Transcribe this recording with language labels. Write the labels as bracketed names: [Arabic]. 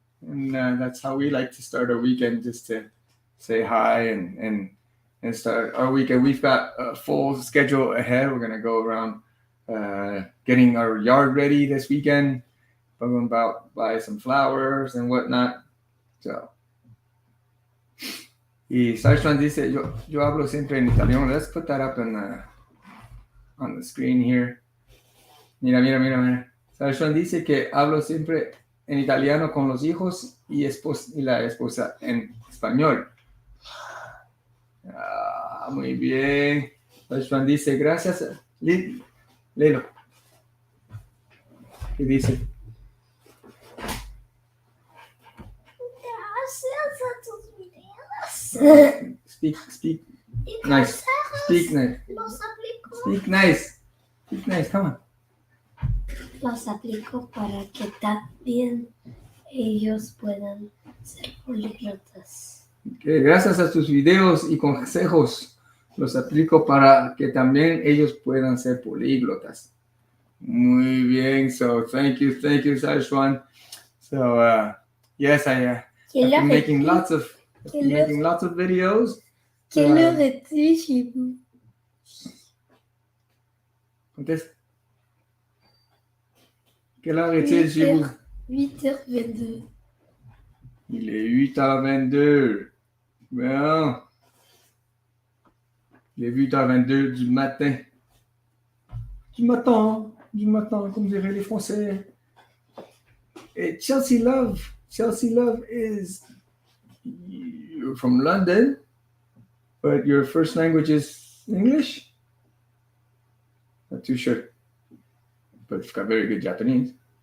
[English] And that's how we like to start our weekend, just to say hi and start our weekend. We've got a full schedule ahead. We're going to go around getting our yard ready this weekend. I'm about to buy some flowers and whatnot. [Spanish] So, y Saishwan dice, yo hablo siempre en italiano. [English] Let's put that up on the screen here. [Spanish] Mira. Saishwan dice que hablo siempre en italiano con los hijos y la esposa en español. Muy bien. Saishwan dice, gracias. Léelo. ¿Qué dice? Gracias a tus videos. [English] Speak nice. Speak nice. [Spanish] Los aplico. [English] Speak nice. Come on. [Spanish] Los aplico para que también ellos puedan ser políglotas. Okay, gracias a tus videos y consejos los aplico para que también ellos puedan ser políglotas. Muy bien. [English] So thank you, Saishwan. So yes, I've been making lots of videos. [French] Quelle heure est-il chez vous? Conteste. Quelle heure est-il chez vous? 8h22. Il est 8h22. Bon. Il est 8h22 du matin. Du matin, comme diraient les Français. [English] Et Chelsea Love is, you're from London, but your first language is English? Not too sure. But you've got very good Japanese.